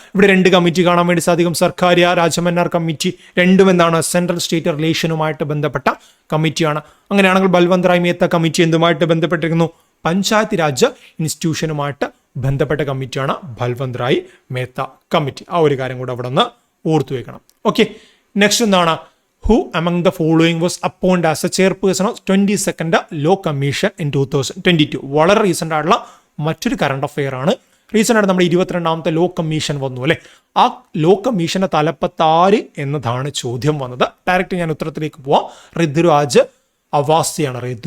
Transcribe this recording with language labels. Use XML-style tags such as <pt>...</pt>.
<ml>ഇവിടെ 2 കമ്മിറ്റി കാണാൻ വേണ്ടി സാധിക്കും. സർക്കാരിയ രാജമന്നാർ കമ്മിറ്റി, രണ്ടും എന്താണ്? സെൻട്രൽ സ്റ്റേറ്റ് റിലേഷനുമായിട്ട് ബന്ധപ്പെട്ട കമ്മിറ്റിയാണ്. അങ്ങനെയാണെങ്കിൽ ബൽവന്ത് റായ് മേത്ത കമ്മിറ്റി എന്തുമായിട്ട് ബന്ധപ്പെട്ടിരിക്കുന്നു? പഞ്ചായത്ത് രാജ് ഇൻസ്റ്റിറ്റ്യൂഷനുമായിട്ട് ബന്ധപ്പെട്ട കമ്മിറ്റിയാണ് ബൽവന്ത് റായ് മേത്ത കമ്മിറ്റി. ആ ഒരു കാര്യം കൂടെ അവിടെ ഒന്ന് ഓർത്തു വെക്കണം. ഓക്കെ, നെക്സ്റ്റ് എന്താണ്?</ml> <en>Who among the following was appointed as a chairperson of 22nd Law Commission in 2022?</en> <ml>വളരെ റീസെന്റ് ആയിട്ടുള്ള മറ്റൊരു കറണ്ട് അഫെയർ ആണ്. റീസെന്റ് ആയിട്ട് നമ്മുടെ 22ാമത്തെ ലോ കമ്മീഷൻ വന്നു അല്ലെ. ആ ലോ കമ്മീഷന്റെ തലപ്പത്താര് എന്നതാണ് ചോദ്യം വന്നത്. ഡയറക്റ്റ് ഞാൻ ഉത്തരത്തിലേക്ക് പോവാം. ഋതുരാജ് അവാസിയാണ്.</ml>